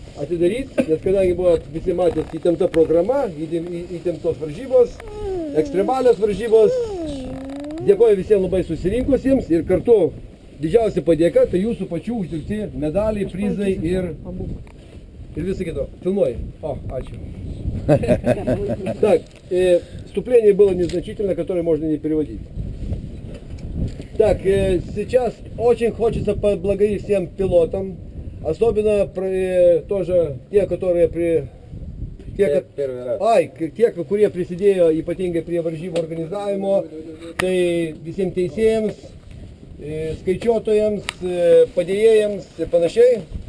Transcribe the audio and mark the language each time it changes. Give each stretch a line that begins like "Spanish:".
Lithuanian: atidaryti, nes kadangi buvo visi matęs įtempta programa, įtemptos varžybos, ekstremalios varžybos. Dėkoju visiems labai susirinkusiems ir kartu didžiausia padėka, tai jūsų pačių uždirbti medaliai, prizai ir visą kitą. Filmuoji. О, ačiū.
Russian: Так, вступление было незначительно, которое можно не переводить. Так, сейчас очень хочется поблагодарить всем пилотам, особенно тоже те, которые
Lithuanian: tie, kurie prisidėjo ypatingai prie varžybų organizavimo, tai visiems teisėjams, skaičiuotojams, padėjėjams ir panašiai.